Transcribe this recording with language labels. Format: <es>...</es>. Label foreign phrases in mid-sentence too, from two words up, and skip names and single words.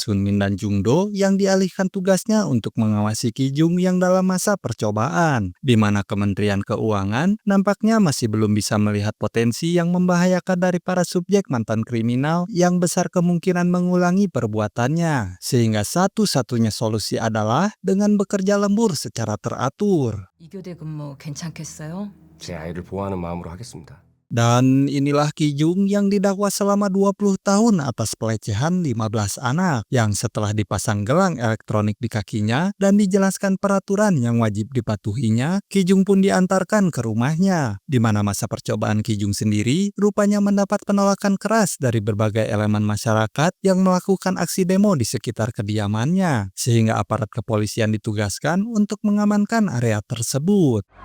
<id>Sunmin dan Jungdo yang dialihkan tugasnya untuk mengawasi Kijung yang dalam masa percobaan, di mana Kementerian Keuangan nampaknya masih belum bisa melihat potensi yang membahayakan dari para subjek mantan kriminal yang besar kemungkinan mengulangi perbuatannya, sehingga satu-satunya solusi adalah dengan bekerja lembur secara teratur.</id> <ko>2교대 근무 괜찮겠어요? 제 아이를 보호하는 마음으로 하겠습니다.</ko> <id>Dan inilah Kijung yang didakwa selama 20 tahun atas pelecehan 15 anak yang setelah dipasang gelang elektronik di kakinya dan dijelaskan peraturan yang wajib dipatuhinya, Kijung pun diantarkan ke rumahnya, di mana masa percobaan Kijung sendiri rupanya mendapat penolakan keras dari berbagai elemen masyarakat yang melakukan aksi demo di sekitar kediamannya, sehingga aparat kepolisian ditugaskan untuk mengamankan area tersebut.</id>